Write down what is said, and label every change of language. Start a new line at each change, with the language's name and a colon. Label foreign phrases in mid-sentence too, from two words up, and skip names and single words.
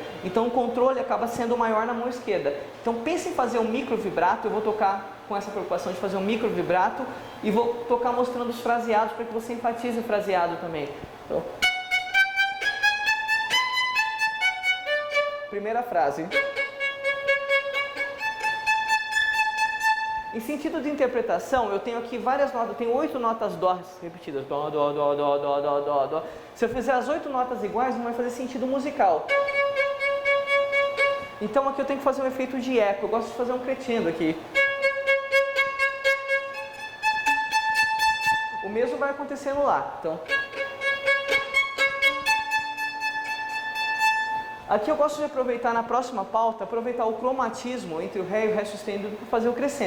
Portuguese: Então o controle acaba sendo maior na mão esquerda. Então pense em fazer um micro vibrato, eu vou tocar com essa preocupação de fazer um micro vibrato e vou tocar mostrando os fraseados para que você enfatize o fraseado também. Então, primeira frase. Em sentido de interpretação, eu tenho aqui várias notas, eu tenho 8 notas dó repetidas. Dó, dó, dó, dó, dó, dó, dó, dó. Se eu fizer as 8 notas iguais, não vai fazer sentido musical. Então aqui eu tenho que fazer um efeito de eco, eu gosto de fazer um crescendo aqui. O mesmo vai acontecendo lá. Então, aqui eu gosto de aproveitar na próxima pauta, aproveitar o cromatismo entre o Ré e o Ré sustenido para fazer o crescendo.